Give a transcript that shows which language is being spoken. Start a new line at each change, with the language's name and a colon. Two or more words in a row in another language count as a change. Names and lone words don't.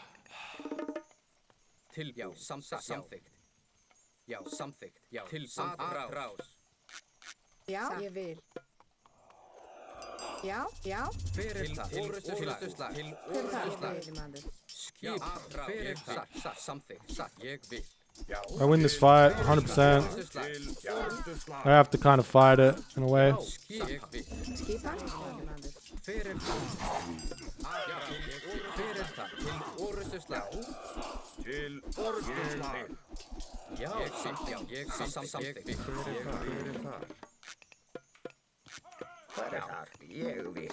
Icelandic: Tilbúin. Samþykkt. Já. Samþykkt. Já. Aðrás. Já, ég vil. Já. Hver þar? Orustuslag. Hver það? Veiðimaður. Skipan. Hver þar? Samþykkt. Ég vil.
English: I win this fight 100%. I have to kind of fight it in a way.
Icelandic: Skipan? Veiðimaður. Já, ég samþykkt. Hver þar? Ég vil.